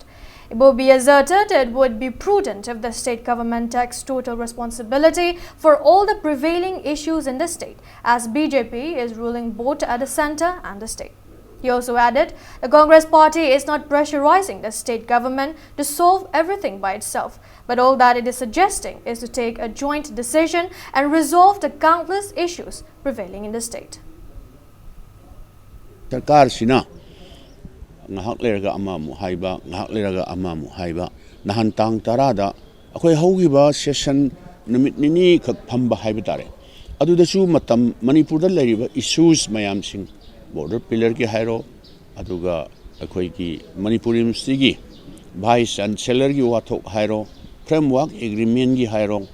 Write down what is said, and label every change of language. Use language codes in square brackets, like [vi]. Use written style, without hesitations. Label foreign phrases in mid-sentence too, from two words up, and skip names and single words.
[en] Ibobi asserted it would be prudent if the state government takes total responsibility for all the prevailing issues in the state, as BJP is ruling both at the centre and the state. He also added the Congress party is not pressurizing the state government to solve everything by itself, but all that it is suggesting is to take a joint decision and resolve the countless issues prevailing in the state. [mni] Sarkar sina ngahak leraga amamu haiba ngahak leraga amamu haiba nahan tang tarada akhoi haugiba session numit nini khak phamba haiba tare adudasu matam Manipur da leriba issues mayam sing [en] border pillar [mni] ki hairo aduga akhoi ki Manipur University gi [en] vice chancellor [mni] gi wathok hairo [en] framework agreement [mni] gi hairo